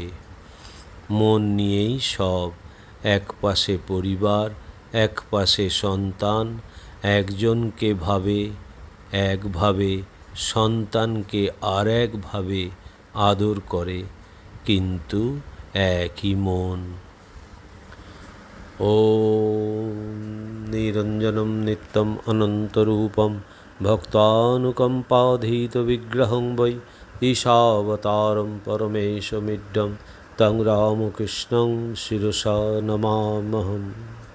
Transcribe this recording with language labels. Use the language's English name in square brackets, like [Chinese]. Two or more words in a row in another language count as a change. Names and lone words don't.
[Bangla] মন নিয়েই সব। এক পাশে পরিবার, এক পাশে সন্তান। একজনকে ভাবে একভাবে, সন্তানকে আর একভাবে আদর করে, কিন্তু একই মন। [Sanskrit] ॐ निरञ्जनं नित्यम् अनन्तरूपं भक्तानुकम्पाधीतविग्रहं वै ईशावतारं परमेशमिड्डं तं रामकृष्णं शिरसा नमाम्यहम्।